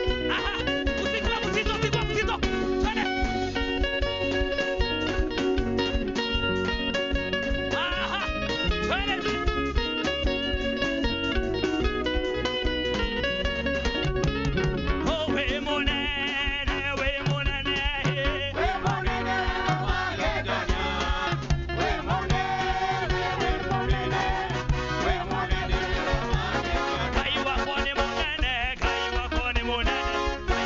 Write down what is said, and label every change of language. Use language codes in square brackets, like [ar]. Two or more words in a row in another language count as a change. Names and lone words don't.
[sw] Aha, mzigo, mzigo, mzigo. Twende. Aha. Twende. [ln] Oh, we monene, we monene, eh. We monene, wa Kenya. We monene, we monene, we monene, wa Kenya. [sw] Kai wako ni monene, Kai wako ni monene.